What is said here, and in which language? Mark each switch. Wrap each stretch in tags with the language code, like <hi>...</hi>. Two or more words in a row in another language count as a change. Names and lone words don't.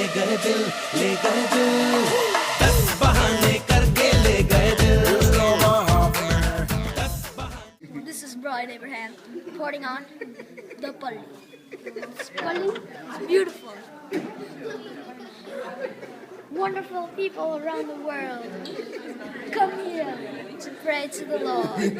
<hi>गए दिल, ले गए दिल, 10 बहाने करके ले गए दिल.</hi> <en>This is Brian Abraham reporting on the Pali. This Pali is beautiful. Wonderful people around the world come here to pray to the Lord.</en>